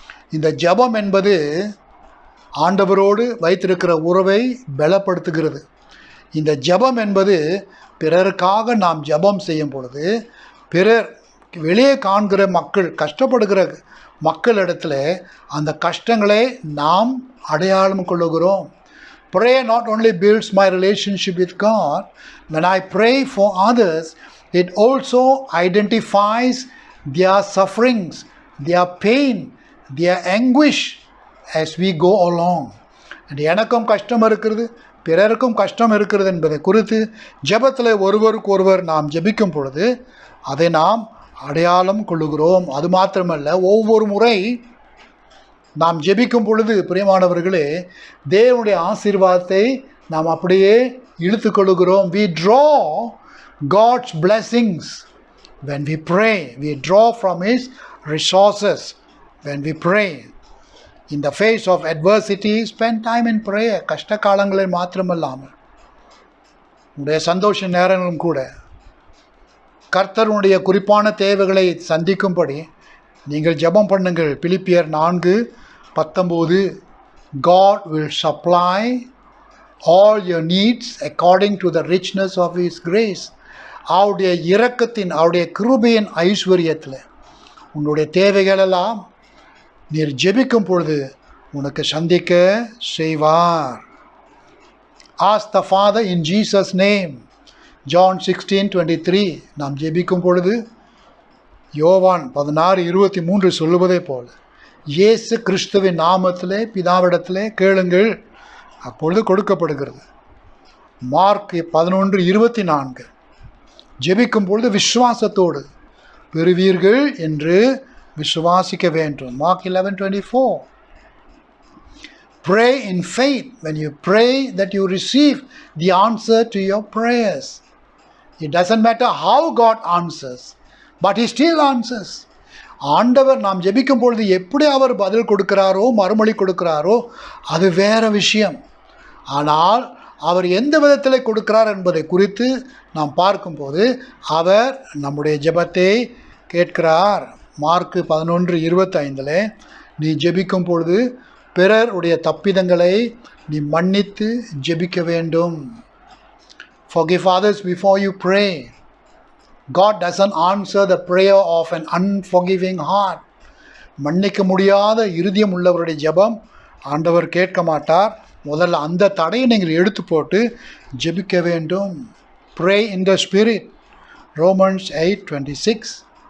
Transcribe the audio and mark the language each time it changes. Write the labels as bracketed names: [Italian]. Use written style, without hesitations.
[Tamil] இந்த ஜெபம் என்பது ஆண்டவரோடு வைத்திருக்கிற உறவை பலப்படுத்துகிறது. இந்த ஜெபம் என்பது பிறருக்காக நாம் ஜெபம் செய்யும் பொழுது பிறர் வெளியே காண்கிற மக்கள், கஷ்டப்படுகிற மக்களிடத்தில் அந்த கஷ்டங்களை நாம் அடையாளம் கொள்ளுகிறோம். [English] Prayer not only builds my relationship with God, when I pray for others, it also identifies their sufferings, their pain, their anguish as we go along. [Tamil] எனக்கும் கஷ்டம் இருக்கிறது, பிறருக்கும் கஷ்டம் இருக்கிறது என்பதை குறித்து ஜெபத்தில் ஒருவருக்கு ஒருவர் நாம் ஜெபிக்கும் பொழுது அதை நாம் அடையாளம் கொள்ளுகிறோம். அது மாத்திரமல்ல, ஒவ்வொரு முறை நாம் ஜெபிக்கும் பொழுது பிரியமானவர்களே, தேவனுடைய ஆசீர்வாதத்தை நாம் அப்படியே இழுத்து கொள்ளுகிறோம். [English] We draw God's blessings when we pray. We draw from His resources when we pray. In the face of adversity, spend time in prayer. [Tamil] கஷ்ட காலங்களில் மாத்திரமல்லாமல் உடைய சந்தோஷ நேரங்களும் கூட கர்த்தருடைய குறிப்பான தேவைகளை சந்திக்கும்படி நீங்கள் ஜெபம் பண்ணுங்கள். பிலிப்பியர் 4:19. [English] God will supply all your needs according to the richness of His grace. [Tamil] அவருடைய இரக்கத்தின், அவருடைய கிருபையின் ஐஸ்வர்யத்தில் உன்னுடைய தேவைகளெல்லாம் நீர் ஜெபிக்கும் பொழுது உனக்கு சந்திக்க செய்வார். [English] Ask the Father in Jesus' name. John 16:23. [Tamil] நாம் ஜெபிக்கும் பொழுது யோவான் 16:23 சொல்லுவதை போல இயேசு கிறிஸ்துவின் நாமத்திலே பிதாவிடத்திலே கேளுங்கள், அப்பொழுது கொடுக்கப்படுகிறது. மார்க் 11:24. ஜெபிக்கும் பொழுது விசுவாசத்தோடு பெறுவீர்கள் என்று விசுவாசிக்க வேண்டும். [English] Mark 11:24. Pray in faith. When you pray, that you receive the answer to your prayers. It doesn't matter how God answers, but He still answers. [Tamil] ஆண்டவர் நாம் ஜெபிக்கும் பொழுது எப்படி அவர் பதில் கொடுக்கிறாரோ, மறுமொழி கொடுக்கிறாரோ, அது வேற விஷயம். ஆனால் அவர் எந்த விதத்தில் கொடுக்கிறார் என்பதை குறித்து நாம் பார்க்கும்போது அவர் நம்முடைய ஜெபத்தை கேட்கிறார். மார்க் 11:25 நீ ஜெபிக்கும் பொழுது பிறருடைய தப்பிதங்களை நீ மன்னித்து ஜெபிக்க வேண்டும். [English] Forgive others before you pray. God doesn't answer the prayer of an unforgiving heart. [Tamil] மன்னிக்க முடியாத இருதயம் உள்ளவருடைய ஜெபம் ஆண்டவர் கேட்க மாட்டார். முதல்ல அந்த தடையை நீங்கள் எடுத்து போட்டு ஜெபிக்க வேண்டும். [English] Pray in the Spirit. Romans 8:26.